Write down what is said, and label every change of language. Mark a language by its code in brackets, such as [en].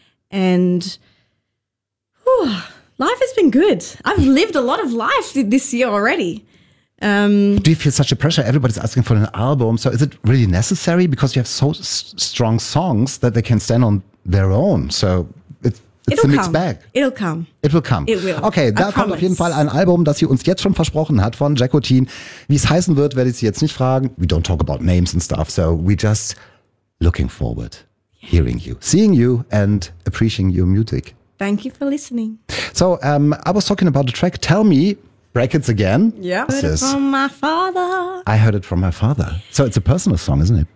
[en] And life has been good. I've lived a lot of life this year already. Do you feel such a pressure? Everybody's asking for an album. So is it really necessary? Because you have so strong songs that they can stand on their own. So It'll come. It'll come. It will come. It will. [de] Okay, da kommt auf jeden Fall ein Album, das sie uns jetzt schon versprochen hat von Jacotin. Wie es heißen wird, werde ich sie jetzt nicht fragen. [en] We don't talk about names and stuff. So we just looking forward hearing you, seeing you and appreciating your music. Thank you for listening. So I was talking about the track Tell Me, brackets again. Yeah, I heard it from my father. So it's a personal song, isn't it?